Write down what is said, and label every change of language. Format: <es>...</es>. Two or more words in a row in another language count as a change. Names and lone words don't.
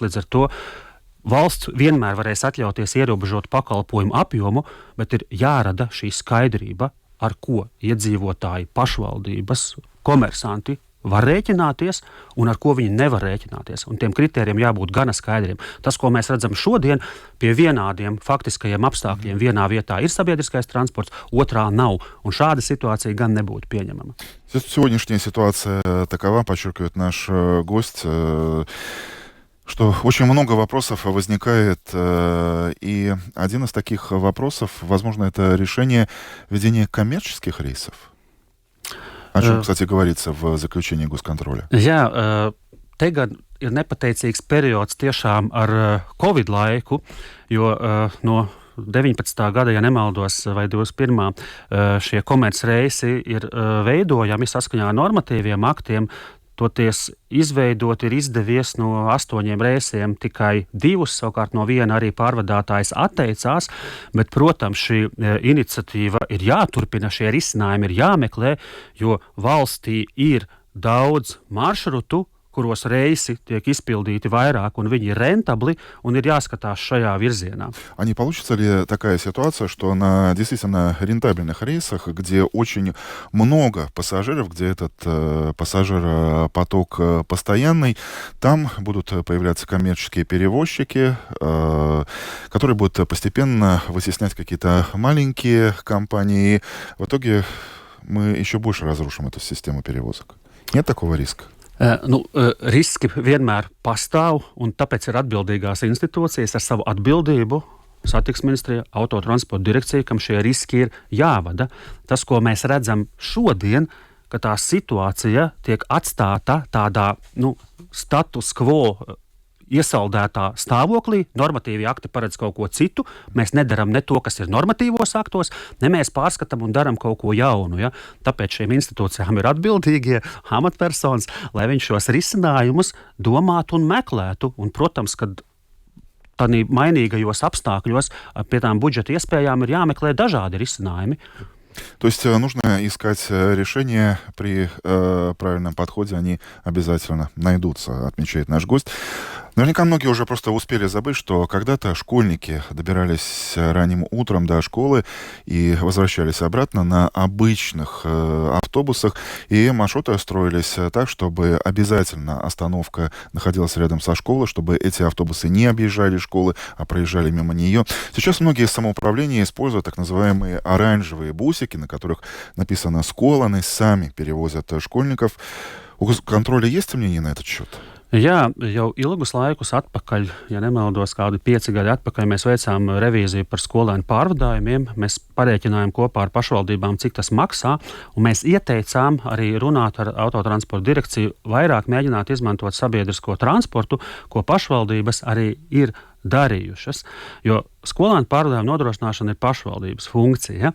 <lv>Līdz ar to valsts vienmēr varēs atļauties ierobežot pakalpojumu apjomu, bet ir jārada šī skaidrība, ar ko iedzīvotāji, pašvaldības, komersanti var rēķināties un ar ko viņi nevar rēķināties. Un tiem kritērijiem jābūt gana skaidriem. Tas, ko mēs redzam šodien, pie vienādiem faktiskajiem apstākļiem vienā vietā ir sabiedriskais transports, otrā nav. Un šāda ситуация gan nebūtu pieņemama.</lv> <ru>Сегодняшняя ситуация такова, подчеркивает наш гость, что очень много вопросов возникает, и один из таких вопросов, возможно, это решение ведения коммерческих рейсов. О чем, кстати, говорится в заключении госконтроля?</ru> <lv>Jā, te gan ir nepateicīgs periods tiešām ar Covid laiku, jo no 19. gada, ja nemaldos, vai 21. Šie komercreisi ir veidojami saskaņā ar normatīviem aktiem. Toties izveidot ir izdevies no 8 reisiem tikai 2, savukārt no viena arī pārvadātājs atteicās, bet, protams, šī iniciatīva ir jāturpina, šie risinājumi ir jāmeklē, jo valstī ir daudz maršrutu, kuros reisi tiek izpildīti vairāk, un viņi ir rentabli, un ir jāskatās šajā virzienā.</lv> <ru>А не получится ли такая ситуация, что на действительно рентабельных рейсах, где очень много пассажиров, где этот пассажиропоток постоянный, там будут появляться коммерческие перевозчики, которые будут постепенно вытеснять какие-то маленькие компании. В итоге мы еще больше разрушим эту систему перевозок. Нет такого риска?</ru> <lv>Riski vienmēr pastāv, un tāpēc ir atbildīgās institūcijas ar savu atbildību, satiksmes ministrija, autotransporta direkcija, kam šie riski ir jāvada. Tas, ko mēs redzam šodien, ka tā situācija tiek atstāta tādā</lv> <la>status quo</la> <lv>iesaldētā stāvoklī, normatīvi akti paredz kaut ko citu, mēs nedaram ne to, kas ir normatīvos aktos, ne mēs pārskatām un daram kaut ko jaunu. Ja? Tāpēc šīm institūcijām ir atbildīgie amatpersonas, lai viņi šos risinājumus domātu un meklētu. Un, protams, kad tādā mainīgajos apstākļos pie tām budžeta iespējām ir jāmeklē dažādi risinājumi.</lv> <ru>То есть нужно искать решения, при правильном подходе они обязательно найдутся, отмечает наш гость. Наверняка многие уже просто успели забыть, что когда-то школьники добирались ранним утром до школы и возвращались обратно на обычных автобусах, и маршруты строились так, чтобы обязательно остановка находилась рядом со школой, чтобы эти автобусы не объезжали школы, а проезжали мимо нее. Сейчас многие самоуправления используют так называемые оранжевые бусики, на которых написано «Skolani», сами перевозят школьников. У контроля есть мнение на этот счет?</ru> <lv>Jā, jau ilgus laikus atpakaļ, ja nemaldos, kādu 5 gadu atpakaļ, mēs veicām revīziju par skolēnu pārvadājumiem. Mēs parēķinājām kopā ar pašvaldībām, cik tas maksā, un mēs ieteicām arī runāt ar autotransporta direkciju, vairāk mēģināt izmantot sabiedrisko transportu, ko pašvaldības arī ir darījušas, jo skolēnu pārvadājumu nodrošināšana ir pašvaldības funkcija.</lv>